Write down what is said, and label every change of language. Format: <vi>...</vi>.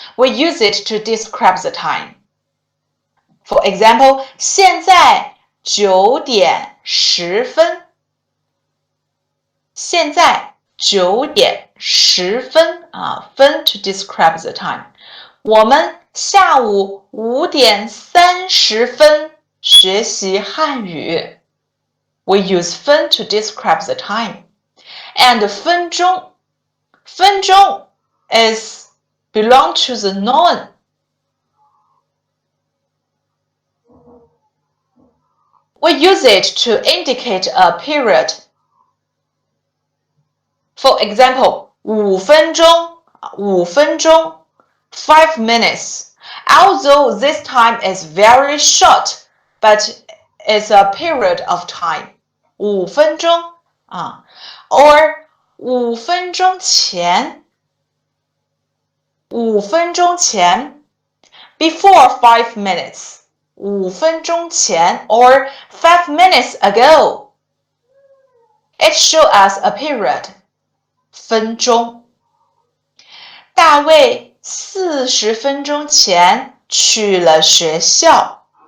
<en>We use it to describe the time. For example,</en> <zh>现在9点10分。现在9点10分分 to describe the time. 我们下午5点30分学习汉语。</zh> <en>We use 分 to describe the time. And 分钟is belong to the noun. We use it to indicate a period. For example,</en> <zh>5分钟5分钟</zh> <en>5 minutes. Although this time is very short, but it's a period of time.</en> <zh>5分钟or 5分钟前5分钟前</zh> <en>before 5 minutes.</en> <zh>5分钟前</zh> <en>or 5 minutes ago. It shows us a period. 分钟。</en> <zh>大卫40分钟前去了学校。</zh>